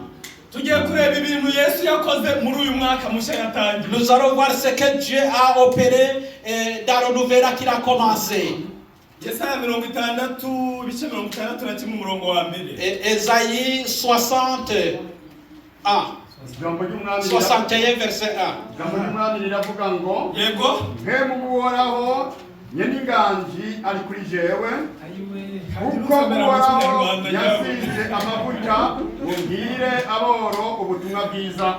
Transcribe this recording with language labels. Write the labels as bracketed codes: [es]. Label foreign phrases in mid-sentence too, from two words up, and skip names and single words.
[rw] tugiye kureba ibintu Yesu yakoze muri uyu mwaka mushya yatangiye. [fr] Nous allons voir ce que Dieu a opéré dans le nouvel an qu'il a commencé. [rw] Yesaya 60 ibice 61 umurongo wa mbere. [fr] Ésaïe 60. [rw] Ijambo ry'umwami [fr] 61 verset 1. [rw] ijambo ry'umwami riravuga ngo yego mwe muguhoraho nyen'inganji ari kuri jewe kuko uhoraho yasize amavuta ubwire aboro ubutumwa bwiza.